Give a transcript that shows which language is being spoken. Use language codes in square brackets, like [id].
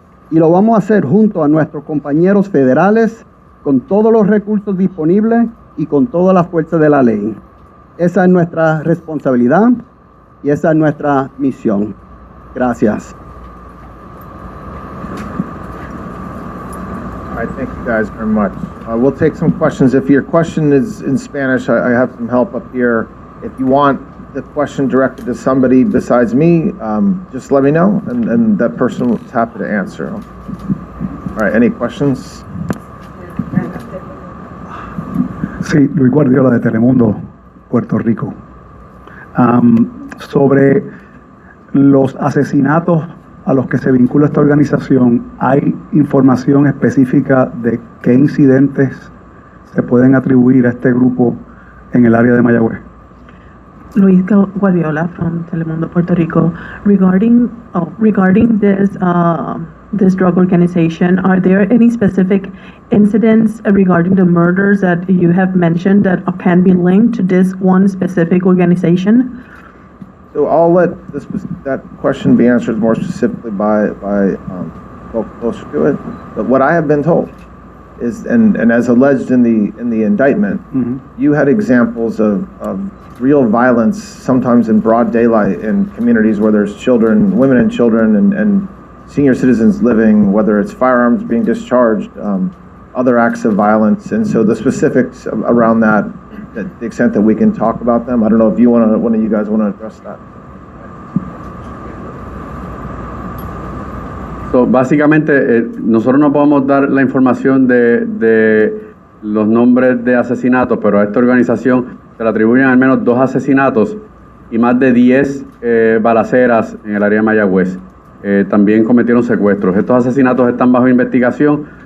[es] Y lo vamos a hacer junto a nuestros compañeros federales, con todos los recursos disponibles y con toda la fuerza de la ley. Esa es nuestra responsabilidad y esa es nuestra misión. Gracias. [en] All right, thank you guys very much. We'll take some questions. If your question is in Spanish, I have some help up here. If you want the question directed to somebody besides me, just let me know, and that person is happy to answer. All right, any questions? [es] Sí, Luis Guardiola de Telemundo, Puerto Rico. Sobre los asesinatos a los que se vincula esta organización, ¿hay información específica de qué incidentes se pueden atribuir a este grupo en el área de Mayagüez? [en] Luis Guardiola from Telemundo, Puerto Rico. Regarding this drug organization, are there any specific incidents regarding the murders that you have mentioned that can be linked to this one specific organization? So I'll let that question be answered more specifically by folks closer to it. But what I have been told is, and as alleged in the indictment, you had examples of real violence, sometimes in broad daylight, in communities where there's children, women and children, and senior citizens living, whether it's firearms being discharged, other acts of violence. And so the specifics around that, the extent that we can talk about them, I don't know if one of you guys want to address that. [es] So, básicamente, nosotros no podemos dar la información de los nombres de asesinatos, pero a esta organización se le atribuyen al menos 2 asesinatos y más de 10 balaceras en el área de Mayagüez. También cometieron secuestros. Estos asesinatos están bajo investigación